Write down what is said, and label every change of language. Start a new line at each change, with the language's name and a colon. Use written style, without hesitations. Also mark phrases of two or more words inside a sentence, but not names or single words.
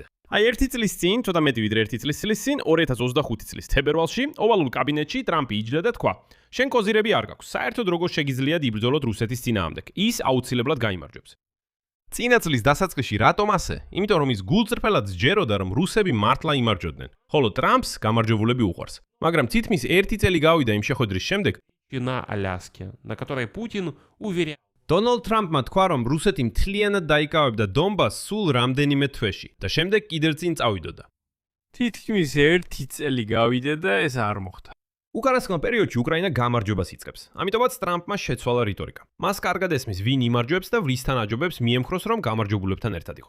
Georgian: აი, 1 წლის წინ, ცოტა მეტი ვიდრე 1 წლის წინ, 2025 წლის თებერვალში, ოვალურ კაბინეტში ტრამპი იჯდა და თქვა: "შენ კოზირები არ გაქვს. საერთოდ როგორ შეგიძლიათ იბრძოლოთ რუსეთის წინააღმდეგ? ის აუცილებლად გაიმარჯვებს." წინა წლის დასაწყისში რატომ ასე? იმიტომ რომ ის გულწრფელად სჯეროდა, რომ რუსები მართლა იმარჯვოდნენ, ხოლო ტრამპს გამარჯვებულები უყვარს. მაგრამ თითქმის 1 წელი გავიდა იმ შეხვედრის შემდეგ,
Russian: на Аляске, на которой Путин уверял.
Georgian: დონალდ ტრამპმა თქვა, რომ რუსეთი მთლიანად დაიკავებდა დონბასს სულ რამდენიმე თვეში და შემდეგ კიდევ წინ წავიდოდა. თითქმის 1 წელი გავიდა და ეს არ მოხდა. უკანასკნელ პერიოდში უკრაინა გამარჯვებას იწყებს. ამიტომაც ტრამპმა შეცვალა რიტორიკა. მას კარგად ესმის, ვინ იმარჯვებს და ვისთან აჯობებს მიემხროს, რომ გამარჯვებულებთან ერთად იყოს.